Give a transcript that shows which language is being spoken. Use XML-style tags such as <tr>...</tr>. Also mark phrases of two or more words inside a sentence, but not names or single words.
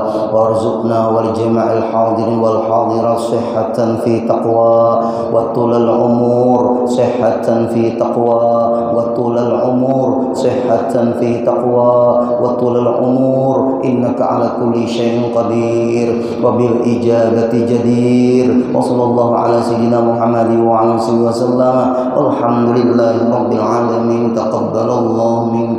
<ar>وارزقنا والجميع الحاضرين والحاضرات صحة في تقوى وطول العمر صحة في تقوى وطول العمر صحة في تقوى وطول العمر. إنك على كل شيء قدير وبالإجابة جدير. وصلى الله على سيدنا محمد وعلى آله وسلم. الحمد لله رب العالمين. تقبل الله</ar>